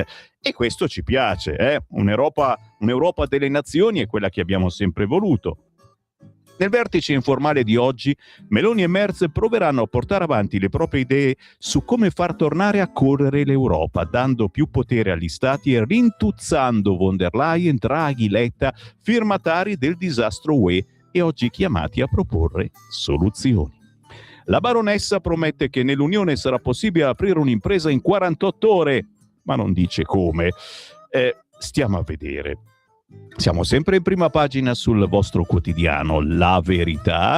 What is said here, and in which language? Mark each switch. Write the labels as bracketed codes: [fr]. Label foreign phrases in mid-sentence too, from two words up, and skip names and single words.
[it] E questo ci piace, Un'Europa delle nazioni è quella che abbiamo sempre voluto. Nel vertice informale di oggi, Meloni e Merz proveranno a portare avanti le proprie idee su come far tornare a correre l'Europa, dando più potere agli stati e rintuzzando von der Leyen, Draghi, Letta, firmatari del disastro UE, e oggi chiamati a proporre soluzioni. La baronessa promette che nell'Unione sarà possibile aprire un'impresa in 48 ore, ma non dice come. Stiamo a vedere. Siamo sempre in prima pagina sul vostro quotidiano La Verità.